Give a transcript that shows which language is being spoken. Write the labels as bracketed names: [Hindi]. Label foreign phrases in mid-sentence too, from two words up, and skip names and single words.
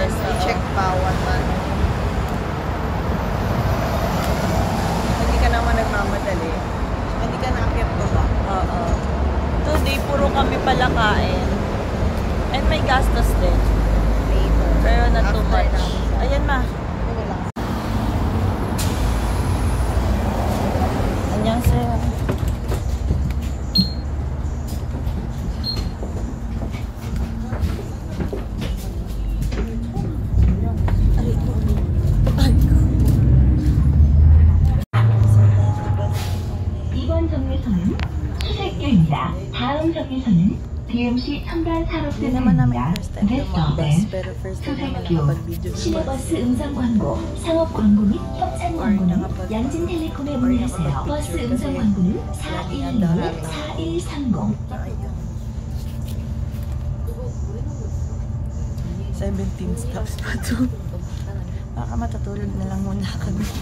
[Filipino] bilis, oo. i-check bawat ano. Hindi ka naman nagmamadali. Hindi ka naakyat ko ba? Oo. Today, puro kami pala kain. And may gastos din. Later. Pero [English] not too [Filipino] After much. namin. Ayan ma. Wala. [Korean] Annyeonghaseyo. 이번 정류소는 수색교입니다. 다음 정류소는 DMC 첨단 [Filipino] Hindi naman namin [Korean] 산업센터입니다. [English] first time [Filipino] lumabas. [Korean] 넥서벤, [Filipino] Pero [English] first time [Filipino] namin [Korean] 수색교, [Filipino] nakapag-video sa bus. [Korean] 시내버스 음성 광고, 상업 광고 및 협찬 [Filipino] Or [Korean] 광고는 [Filipino] nakapag- [Korean] 양진텔레콤에 [Filipino] or [Korean] 문의하세요. [Filipino] nakapag-picture [Korean] 버스 [Filipino] kasi [Korean] 음성 광고는 [Filipino] laging ang dami. 4125-4130. Ayun. 17 stops pa to. Baka matatulog na lang muna kami.